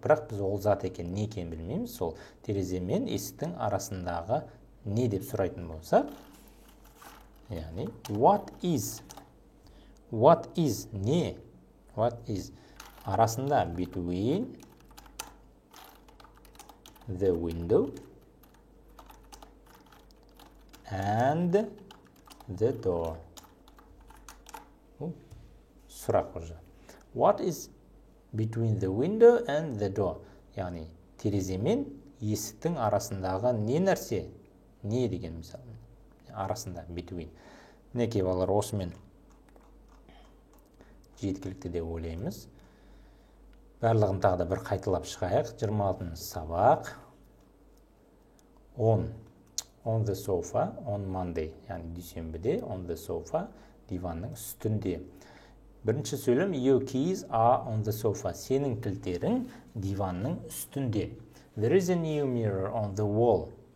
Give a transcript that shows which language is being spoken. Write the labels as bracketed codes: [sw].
[kk] Бірақ біз ол зат екен не екенін білмейміз. Сол терезе мен есіктің арасындағы не деп сұрайтын болсақ, яғни what is не? [en] What is [kk] арасында [en] between the window and the door. [kk] Сұрақ уже. [en] What is between the window and the door? [kk] Яғни терезе мен есіктің арасындағы не нәрсе? Не деген мысалы? Арасында between. Мінекей балалар, осымен жеткілікті деп ойлаймыз. Барлығын тағы да бір қайталап шығайық. 26 сабақ. [en] On the sofa on Monday. [kk] Яғни дүйсенбіде [en] on the sofa, [kk] диванның үстінде. Бірінші сөйлем, [en] your keys are on the sofa. [kk] Сенің кілттерің диванның үстінде. [en] There is a new mirror on the wall.